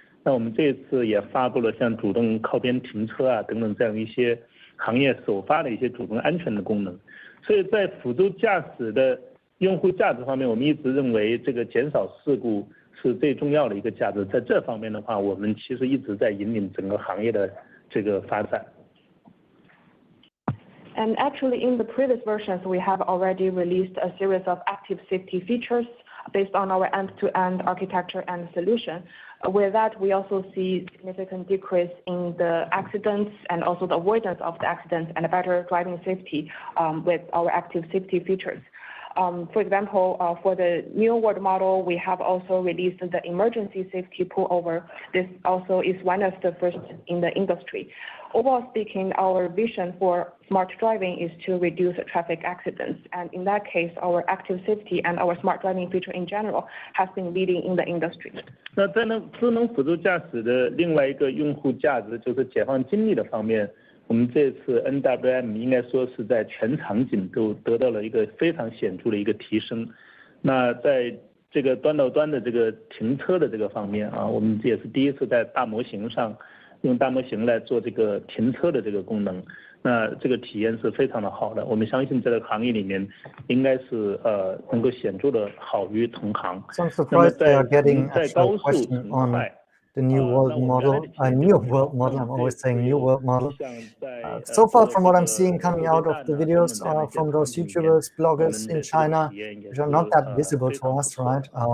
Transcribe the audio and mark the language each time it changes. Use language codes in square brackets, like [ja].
[zh] 那我们这次也发布了像主动靠边停车啊等等这样一些行业首发的一些主动安全的功能。所以在辅助驾驶的用户价值方面，我们一直认为这个减少事故是最重要的一个价值。在这方面的话，我们其实一直在引领整个行业的这个发展。 [en] And actually, in the previous versions, we have already released a series of active safety features based on our end-to-end architecture and solution. With that, we also see significant decrease in the accidents and also the avoidance of the accidents and a better driving safety with our active safety features. For example, for the new world model, we have also released the emergency safety pullover. This also is one of the first in the industry. Overall speaking, our vision for smart driving is to reduce traffic accidents. And in that case, our active safety and our smart driving feature in general has been leading in the industry. [zh] 那在智能辅助驾驶的另外一个用户价值就是解放精力的方面，我们这次 NWM 应该说是在全场景都得到了一个非常显著的一个提升。那在这个端到端的这个停车的这个方面啊，我们也是第一次在大模型上用大模型来做这个停车的这个功能，那这个体验是非常的好的。我们相信这个行业里面应该是能够显著的好于同行。 [en] So I'm surprised they are getting a [zh] 高速 [en] question on the new world model, new world model. I'm always saying new world model. So far, from what I'm seeing coming out of the videos from those YouTubers, bloggers in China, which are not that visible to us, right?